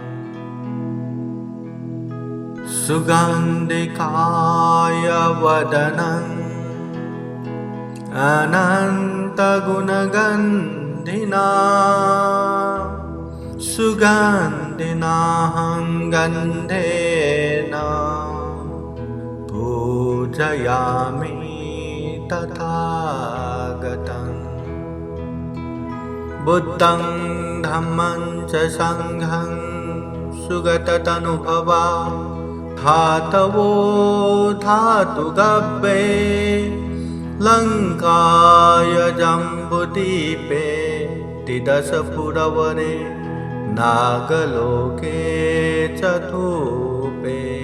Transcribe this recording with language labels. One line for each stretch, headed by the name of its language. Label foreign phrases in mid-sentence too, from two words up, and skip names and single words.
Pali: सुगन्धिकाय वदनं अनन्तगुणगन्धिना सुगन्धिनाहं गन्धेन पूजयामि तथागतम्। बुद्धं धम्मं च संघं सुगततनुभवा धातवो धातुगव्ये लङ्काय जम्बुदीपे तिदशपुरवरे नागलोके चतुपे।